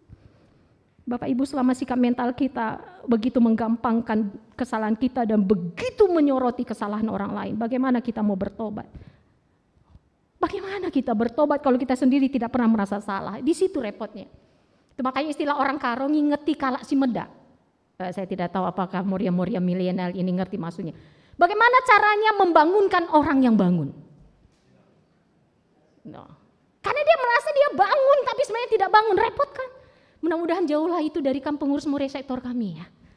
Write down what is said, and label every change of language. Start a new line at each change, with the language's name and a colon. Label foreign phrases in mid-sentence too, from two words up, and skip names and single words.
Indonesian: Bapak Ibu, selama sikap mental kita begitu menggampangkan kesalahan kita dan begitu menyoroti kesalahan orang lain, bagaimana kita mau bertobat? Bagaimana kita bertobat kalau kita sendiri tidak pernah merasa salah? Di situ repotnya. Itu makanya istilah orang karo
Batak Karo: ngingeti kalak si medak.
Indonesian: Saya tidak tahu apakah moria-moria milenial ini ngerti maksudnya. Bagaimana caranya membangunkan orang yang bangun? No. Karena dia merasa dia bangun tapi sebenarnya tidak bangun, repot kan? Mudah-mudahan jauhlah itu dari pengurus Moria sektor kami ya.